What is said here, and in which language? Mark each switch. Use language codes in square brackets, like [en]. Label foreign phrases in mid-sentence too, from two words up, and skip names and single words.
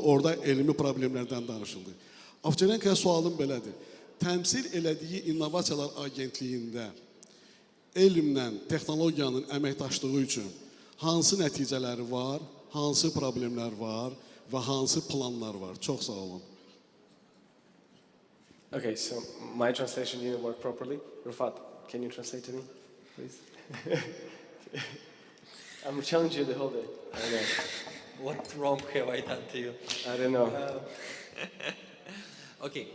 [az] Orada elmi problemlərdən danışıldı. Afşarenkoya sualım belədir. Təmsil elədiyi İnnovasiyalar Agentliyində elmlə texnologiyanın əməkdaşlığı üçün hansı nəticələri var, hansı problemlər var və hansı planlar var? Çox sağ olun. [en] Okay, so my translation didn't work properly. Rufat, can you translate to me, please? I'm challenging you the whole day. I don't know. What wrong have I done to you? I don't know. Okay.